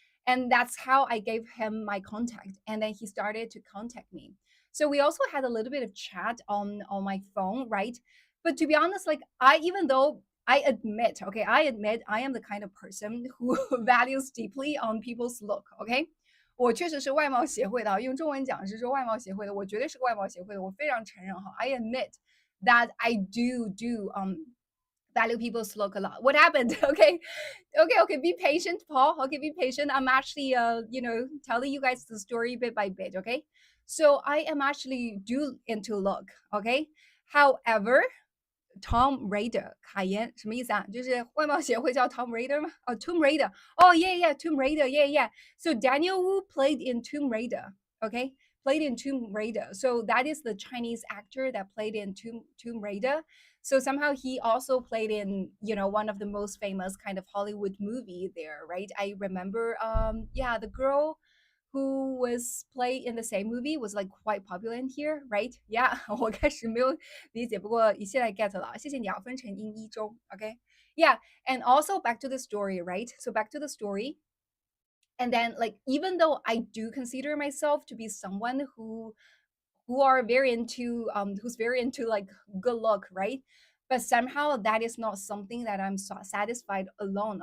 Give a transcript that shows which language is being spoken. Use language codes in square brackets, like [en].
[en] And that's how I gave him my contact. And then he started to contact me. So we also had a little bit of chat on my phone, right? But to be honest, like I even though I admit I am the kind of person who values deeply on people's look. [zh] OK，我确实是外貌协会的啊，用中文讲是说外貌协会的，我绝对是个外貌协会的，我非常承认哈。 [en] I admit that I do value people's look a lot. What happened? Okay. Be patient, Paul. Okay, be patient. I'm actually telling you guys the story bit by bit. Okay, so I am actually do into look. Okay, however, Tom Raider [zh] 卡言什么意思啊？就是外貌协会叫 Tom Raider 吗？哦，Tomb Raider。 [en] Oh yeah, Tomb Raider. Yeah. So Daniel Wu played in Tomb Raider. Okay, played in Tomb Raider. So that is the Chinese actor that played in Tomb Raider. So somehow he also played in one of the most famous kind of Hollywood movie there, right? I remember yeah, the girl who was played in the same movie was like quite popular in here, right? [zh] Yeah, 我开始没有理解，不过一现在 get 了，谢谢你啊，分成英一中，OK？ [en] Yeah, and also back to the story, right? So back to the story. And then like even though I do consider myself to be someone who are very into who's very into like good look, right? But somehow that is not something that I'm satisfied alone.